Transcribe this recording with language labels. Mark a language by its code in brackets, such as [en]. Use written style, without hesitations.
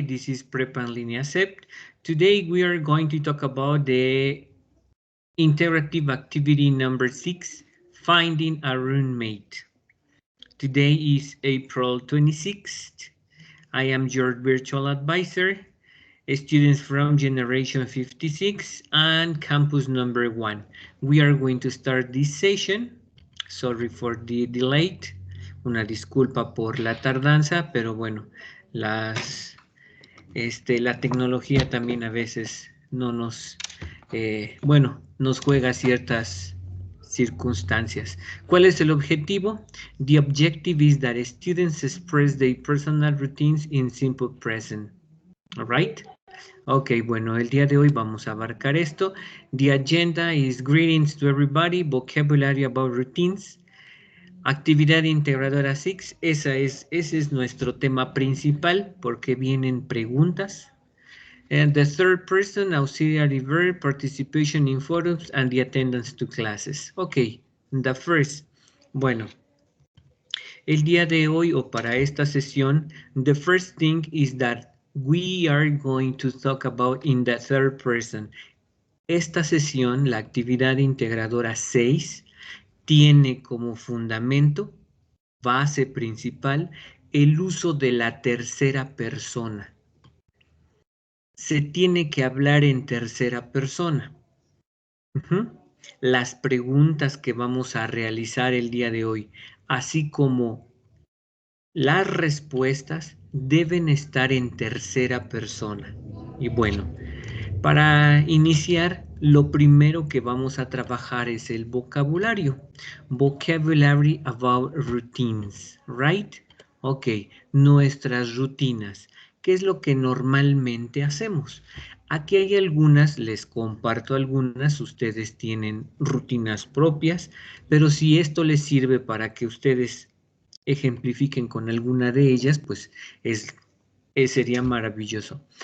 [en] This is Prep and Linea Sept. Today we are going to talk about the interactive activity number 6, finding a roommate. Today is April 26th. I am your virtual advisor, students from Generation 56 and Campus number 1. We are going to start this session. Sorry for the delay. [es] Una disculpa por la tardanza, pero bueno, la tecnología también a veces no nos, nos juega ciertas circunstancias. ¿Cuál es el objetivo? [en] The objective is that students express their personal routines in simple present. All right? [es] Ok, bueno, el día de hoy vamos a abarcar esto. [en] The agenda is greetings to everybody, vocabulary about routines. [es] Actividad integradora 6, ese es nuestro tema principal porque vienen preguntas. [en] And the third person, auxiliary verb, participation in forums, and the attendance to classes. Ok, the first. [es] Bueno, el día de hoy o para esta sesión, [en] the first thing is that we are going to talk about in the third person. [es] Esta sesión, la actividad integradora 6, tiene como fundamento, base principal, el uso de la tercera persona. Se tiene que hablar en tercera persona. Las preguntas que vamos a realizar el día de hoy, así como las respuestas, deben estar en tercera persona. Y bueno, para iniciar, lo primero que vamos a trabajar es el vocabulario. [en] Vocabulary about routines, right? [es] Ok, nuestras rutinas. ¿Qué es lo que normalmente hacemos? Aquí hay algunas, les comparto algunas, ustedes tienen rutinas propias, pero si esto les sirve para que ustedes ejemplifiquen con alguna de ellas, pues sería maravilloso.